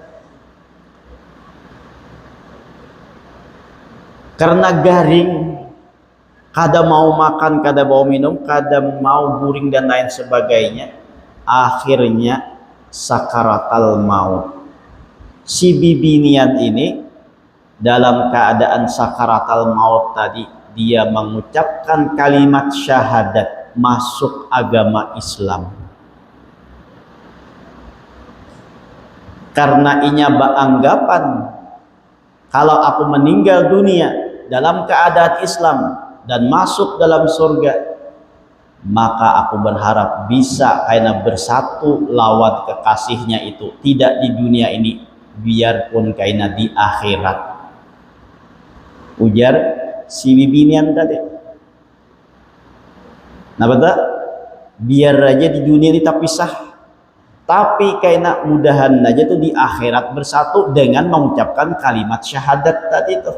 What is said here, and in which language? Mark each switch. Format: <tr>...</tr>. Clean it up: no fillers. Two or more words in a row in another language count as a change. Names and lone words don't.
<bjn>Karena garing, kada mau makan, kada mau minum, kada mau guring dan lain sebagainya, akhirnya</bjn> <ar>سكرات الموت.</ar> <bjn>Si bibinian</bjn> <id>ini dalam keadaan</id> <ar>سكرات الموت</ar> <id>tadi, dia mengucapkan kalimat syahadat, masuk agama Islam. Karena inya beranggapan kalau aku meninggal dunia dalam keadaan Islam dan masuk dalam surga, maka aku berharap bisa kaina bersatu lawan kekasihnya itu, tidak di dunia ini, biarpun kaina di akhirat.</id> <bjn>Ujar si bibinian tadi.</bjn> <id>Nah betul, biar aja di dunia kita pisah, tapi kaina mudahan aja tuh di akhirat bersatu dengan mengucapkan kalimat syahadat tadi itu.</id>